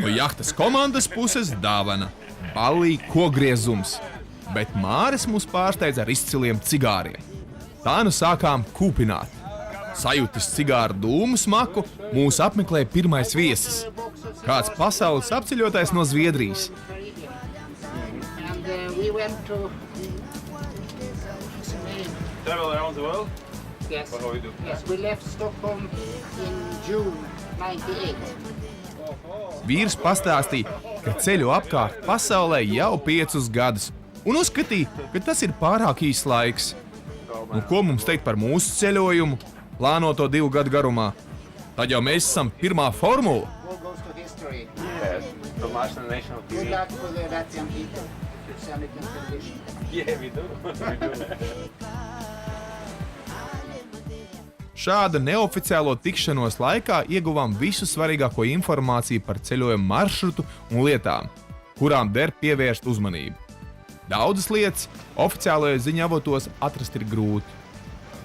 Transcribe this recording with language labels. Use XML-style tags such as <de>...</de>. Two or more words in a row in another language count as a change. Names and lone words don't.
<lv>No jahtas komandas puses dāvana – Ballī kogriezums, bet Māris mūs pārsteidza ar izciliem cigāriem. Tā nu sākām kūpināt. Sajūtis cigāru dūmu smaku, mūs apmeklēja pirmais viesis – kāds pasaules apceļotājs no Zviedrijas.</lv> <en>We went to Travel around the world? yes, What we do? yes, we left Stockholm in June 98.</en> <lv>Vīrs pastāstīja, ka ceļo apkārt pasaulē jau 5 gadus un uzskatīja, ka tas ir pārāk īss laiks. Un ko mums teikt par mūsu ceļojumu, plānoto 2 gadu garumā? Tad jau mēs esam pirmā formula.</lv> <en>All goes to history. Yes, from Iceland National Good TV. luck for the Latvian people. Send it in television. Yeah, we do.</en> <lv>Šāda neoficiālo tikšanos laikā ieguvām visu svarīgāko informāciju par ceļojumu maršrutu un lietām, kurām der pievērst uzmanību. Daudzas lietas oficiālajos ziņavotos atrast ir grūti.</lv>